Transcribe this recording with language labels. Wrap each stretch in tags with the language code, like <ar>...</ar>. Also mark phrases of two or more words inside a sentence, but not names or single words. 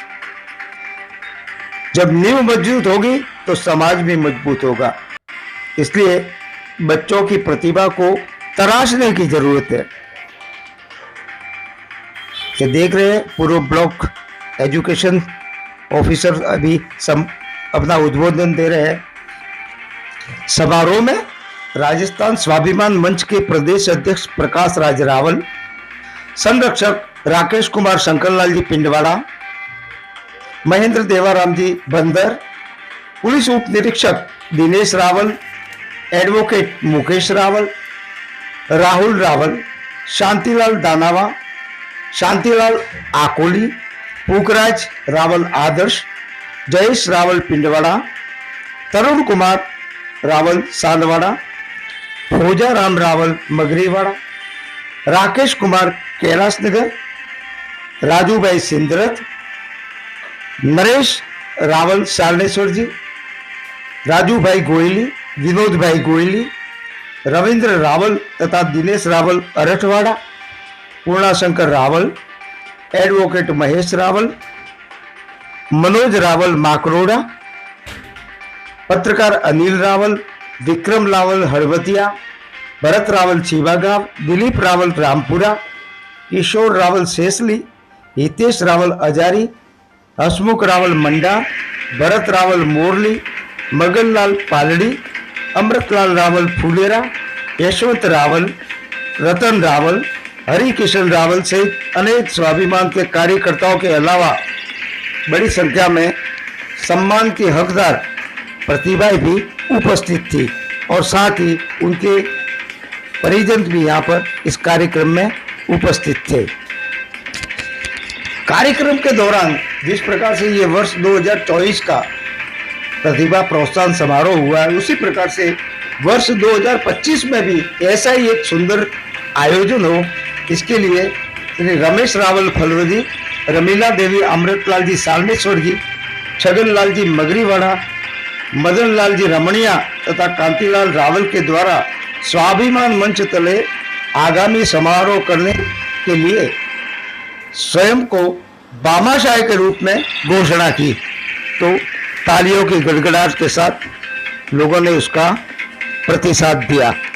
<hi>जब नींव मजबूत होगी तो समाज भी मजबूत होगा, इसलिए बच्चों की प्रतिभा को तराशने की जरूरत है। ये देख रहे हैं पूर्व</hi> <en>block education officer</en> <hi>अभी अपना उद्बोधन दे रहे हैं। समारोह में राजस्थान स्वाभिमान मंच के प्रदेश अध्यक्ष प्रकाश राज रावल, संरक्षक राकेश कुमार शंकरलाल जी पिंडवाड़ा, महेंद्र देवाराम जी बंदर, पुलिस उप निरीक्षक दिनेश रावल, एडवोकेट मुकेश रावल, राहुल रावल, शांतिलाल दानावा, शांतिलाल आकोली, पुखराज रावल आदर्श, जयेश रावल पिंडवाड़ा, तरुण कुमार रावल सांदवाड़ा, फौजा राम रावल मगरीवाड़ा, राकेश कुमार कैलाश नगर, राजू भाई सिंदरत, नरेश रावल सारनेश्वर जी, राजू भाई गोयली, विनोद भाई गोयली, रविंद्र रावल तथा दिनेश रावल अरठवाड़ा, पूर्णाशंकर रावल, एडवोकेट महेश रावल, मनोज रावल माकरोड़ा, पत्रकार अनिल रावल, विक्रम रावल हड़बतिया, भरत रावल चीबागांव, दिलीप रावल रामपुरा, किशोर रावल सेसली, हितेश रावल अजारी, हसमुख रावल मंडा, भरत रावल मोरली, मगनलाल पालड़ी, अमृतलाल रावल फुलेरा, यशवंत रावल, रतन रावल, हरिकिशन रावल सहित अनेक स्वाभिमान के कार्यकर्ताओं के अलावा बड़ी संख्या में सम्मान की हकदार प्रतिभाएं भी उपस्थित थी और साथ ही उनके परिजन भी यहाँ पर इस कार्यक्रम में उपस्थित थे। कार्यक्रम के दौरान जिस प्रकार से ये वर्ष 2024 का प्रतिभा प्रोत्साहन समारोह हुआ है, उसी प्रकार से वर्ष 2025 में भी ऐसा ही एक सुंदर आयोजन हो, इसके लिए श्री रमेश रावल फलवदी, रमीला देवी अमृतलाल जी सालमेश्वर जी, छगन लाल जी मगरीवाड़ा, मदन लाल जी रमणिया तथा कांतिलाल रावल के द्वारा स्वाभिमान मंच तले आगामी समारोह करने के लिए स्वयं को बामाशाह के रूप में घोषणा की। तो तालियों की गड़गड़ाहट के साथ लोगों ने उसका प्रतिसाद दिया।</hi>